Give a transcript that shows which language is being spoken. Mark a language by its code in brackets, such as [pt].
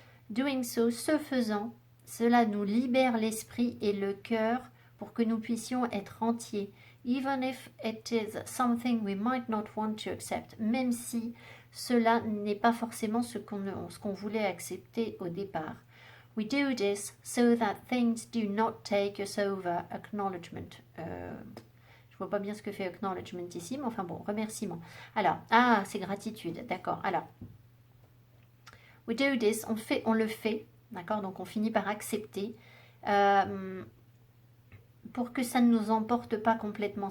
[en] Doing so, [fr] ce faisant, cela nous libère l'esprit et le cœur pour que nous puissions être entiers. [en] Even if it is something we might not want to accept, [fr] même si cela n'est pas forcément ce qu'on voulait accepter au départ. [en] We do this so that things do not take us over. Acknowledgement. [fr] Je vois pas bien ce que fait acknowledgement ici, mais enfin bon, remerciement. Alors, c'est gratitude, d'accord. Alors, [en] we do this, [fr] on le fait, d'accord. Donc on finit par accepter pour que ça ne nous emporte pas complètement.